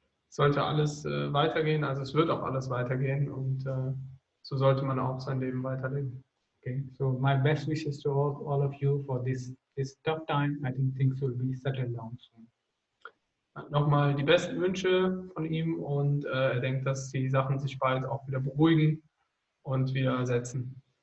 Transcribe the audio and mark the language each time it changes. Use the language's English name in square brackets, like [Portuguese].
[German] Es sollte alles weitergehen, also es wird auch alles weitergehen und so sollte man auch sein Leben weiterleben. [English] Okay, so my best wishes to all of you for this tough time. I think things will be settled down soon. [German] Nochmal die besten Wünsche von ihm und er denkt, dass die Sachen sich bald auch wieder beruhigen und wieder ersetzen.